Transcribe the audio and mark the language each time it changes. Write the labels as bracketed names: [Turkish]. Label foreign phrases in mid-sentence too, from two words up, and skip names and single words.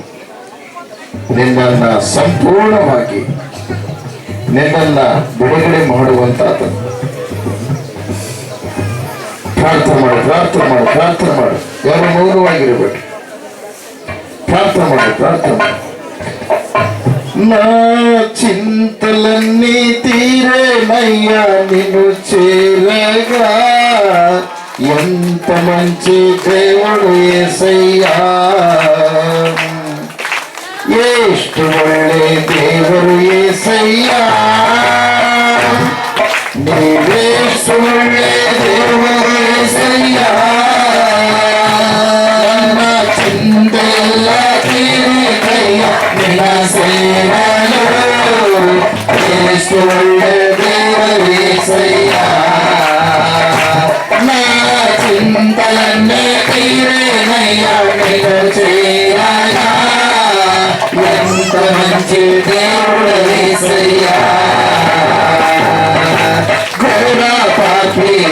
[Kannada] ನಿನ್ನನ್ನ ಸಂಪೂರ್ಣವಾಗಿ ನಿನ್ನನ್ನ ಬಿಡುಗಡೆ ಮಾಡುವಂತ ಪ್ರಾರ್ಥನೆ ಮಾಡು, ಪ್ರಾರ್ಥನೆ ಮಾಡು, ಪ್ರಾರ್ಥನೆ ಮಾಡು. ಯಾರು ಮೌನವಾಗಿರಬೇಕು. ಪ್ರಾರ್ಥನೆ ಮಾಡು, ಪ್ರಾರ್ಥನೆ ಮಾಡು. [Telugu] నా చింతలన్నీ తీరేనయ్యా నిన్ను చేరగా, ఎంత మంచి దేవుడు యేసయ్యా, [Kannada] ಎಷ್ಟು ಒಳ್ಳೆ ದೇವರು యేసయ్యಾ, ನೀವೆಷ್ಟು ಒಳ್ಳೆ ದೇವರು యేసయ్యా, ನನ್ನ ಚಿಂತೆಲ್ಲ ತೀರಿದಯ್ಯ ನಿನ್ನ ಸೇವಲು, ಎಷ್ಟು ಒಳ್ಳೆ ದೇವರು యేసయ్యಾ, [Telugu] నా చింతలన్నీ తీరేనయ్య నిన్ను చేరగా, ఎంత మంచి దేవుడు యేసయ్యా, ఘోర పాపి